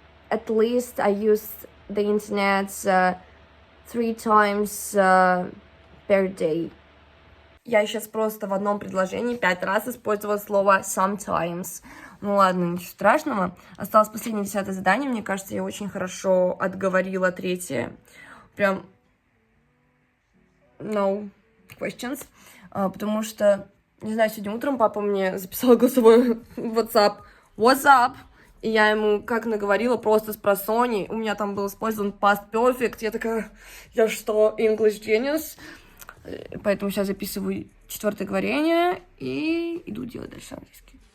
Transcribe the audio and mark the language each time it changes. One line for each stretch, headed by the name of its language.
English: At least I use the internet 3 times per day.
Russian: Я сейчас просто в одном предложении 5 раз использовала слово sometimes. Ну ладно, ничего страшного. Осталось последнее 10-е задание. Мне кажется, я очень хорошо отговорила 3-е. Прям
English: no questions.
Russian: Потому что, не знаю, сегодня утром папа мне записал голосовой WhatsApp.
English: What's up?
Russian: И я ему как наговорила просто с просони. У меня там был использован past perfect. Я такая, я что,
English: English genius?
Russian: Поэтому сейчас записываю 4-е говорение и иду делать дальше английский.